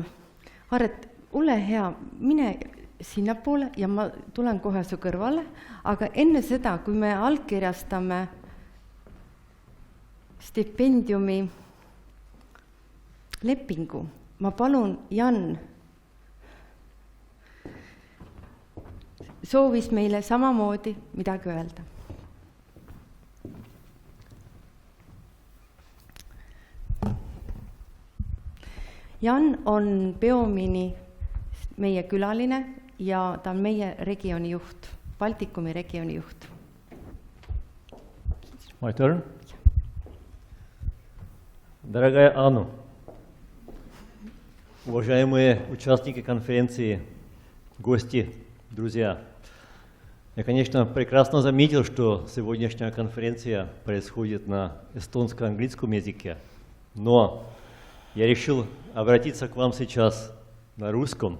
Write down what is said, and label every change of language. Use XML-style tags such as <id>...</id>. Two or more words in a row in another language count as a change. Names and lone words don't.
<et>Aret, ole hea, mine sinnapoole ja ma tulen kohe su kõrvale, aga enne seda, kui me allkirjastame stipendiumi lepingu, ma palun, Jan soovis meile samamoodi midagi öelda. Jan on Peomini meie külaline ja ta on meie regiooni juht, Baltikumi regiooni juht.</et> <en>My turn.</en> <ru>Дорогая Анну, уважаемые участники конференции, гости, друзья, я, конечно, прекрасно заметил, что сегодняшняя конференция происходит на эстонско-английском языке, но я решил обратиться к вам сейчас на русском.</ru>